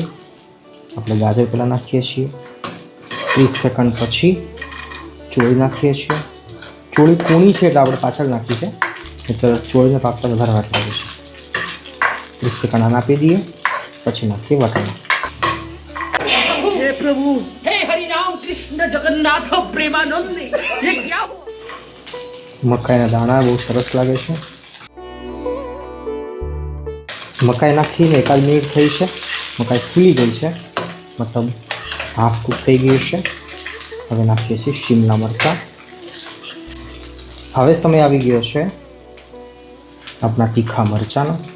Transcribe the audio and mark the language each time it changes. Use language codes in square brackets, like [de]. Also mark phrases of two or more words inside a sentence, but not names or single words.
[gu] આપણે ગાજર પહેલાં નાખીએ છીએ. 30 સેકન્ડ પછી ચોળી નાખીએ છીએ. ચોળી કૂણી છે એટલે આપણે પાછળ નાખી છે, એટલે ચોળીને પાકતા વધારે વાર લાગે છે. 30 સેકન્ડ આને આપી દઈએ, પછી નાખીએ વટાણા. [hi] हे प्रभु, हे हरि राम कृष्ण जगन्नाथ प्रेमानंद, ये क्या हुआ? [gu] મકાઈના દાણા બહુ સરસ લાગે છે. મકાઈ નાખીને 1 મિનિટ થઈ છે. મકાઈ ફૂલી ગઈ છે, મતલબ [en] half cook [gu] થઈ ગઈ છે. હવે નાખીએ છીએ શિમલા મરચાં. હવે સમય આવી ગયો છે આપણા તીખા મરચાંનો.